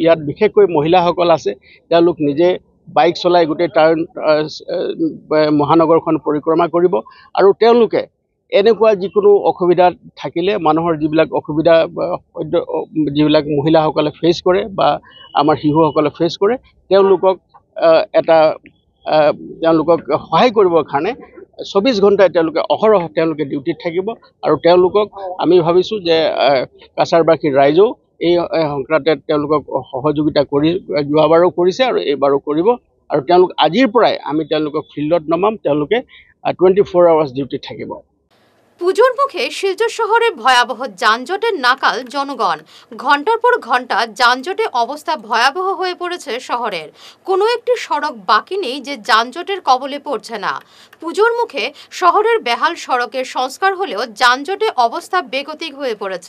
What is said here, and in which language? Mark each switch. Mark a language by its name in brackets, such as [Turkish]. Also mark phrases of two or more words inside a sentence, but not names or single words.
[Assamese] ইয়াত বিশেষকৈ মহিলাসকল আছে, তেওঁলোক নিজে বাইক চলাই গোটেই মহানগৰখন পৰিক্ৰমা কৰিব, আৰু তেওঁলোকে এনেকুৱা যিকোনো অসুবিধা থাকিলে, মানুহৰ যিবিলাক অসুবিধা যিবিলাক মহিলাসকলে ফেচ কৰে বা আমাৰ শিশুসকলে ফেচ কৰে, তেওঁলোকক সহায় কৰিবৰ কাৰণে 24 ঘণ্টাই তেওঁলোকে অহৰহ ডিউটিত থাকিব। আৰু তেওঁলোকক আমি ভাবিছোঁ যে কাছাৰবাসীৰ ৰাইজেও এই সংক্ৰান্তে তেওঁলোকক সহযোগিতা কৰি যোৱাবাৰো কৰিছে আৰু এইবাৰো কৰিব, আৰু তেওঁলোক আজিৰ পৰাই আমি তেওঁলোকক ফিল্ডত নমাম, তেওঁলোকে 24 [English] hours duty [Assamese] থাকিব। [Bangla] পুজোর মুখে শিলচর শহরে ভয়াবহ যানজটের নাকাল জনগণ। ঘন্টার পর ঘন্টা যানজটে অবস্থা ভয়াবহ হয়ে পড়েছে শহরের। কোনো একটি সড়ক বাকি নেই যে যানজটের কবলে পড়ছে না। পুজোর মুখে শহরের বেহাল সড়কের সংস্কার হলেও যানজটে অবস্থা বেগতিক হয়ে পড়েছে।